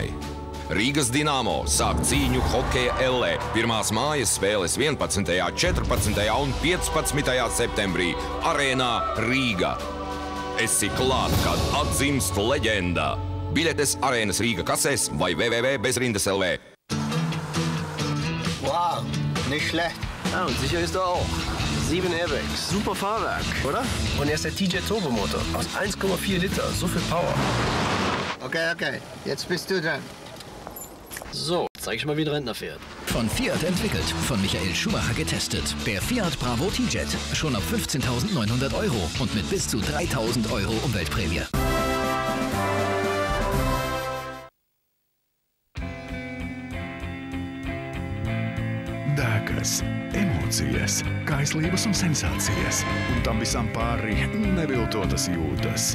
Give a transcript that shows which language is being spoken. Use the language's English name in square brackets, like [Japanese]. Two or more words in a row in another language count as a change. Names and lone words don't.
[Latvian] Rīgas Dinamo sāk cīņu hokeja ellē. Pirmās mājas spēles 11., 14. un 15. septembrī arēnā Rīga. Esi klāt, kad atzimst leģenda. Biļetes arēnas Rīga kasēs vai www.bezrindas.lv. [German] Wow, nicht schlecht. Ja, und sicher ist er auch. 7 Airbags. Super Fahrwerk, oder? Und er ist der TJ Turbomotor aus 1,4 Liter. So viel Power. Okay. Jetzt bist du dran. So, zeig ich mal, wie ein Rentner fährt. Von Fiat entwickelt, von Michael Schumacher getestet. Der Fiat Bravo T-Jet. Schon ab 15.900 € und mit bis zu 3.000 € Umweltprämie. [Latvian] Dēkas, emocijas, kaislības un sensācijas. Un tam visam pāri neviltotas jūtas.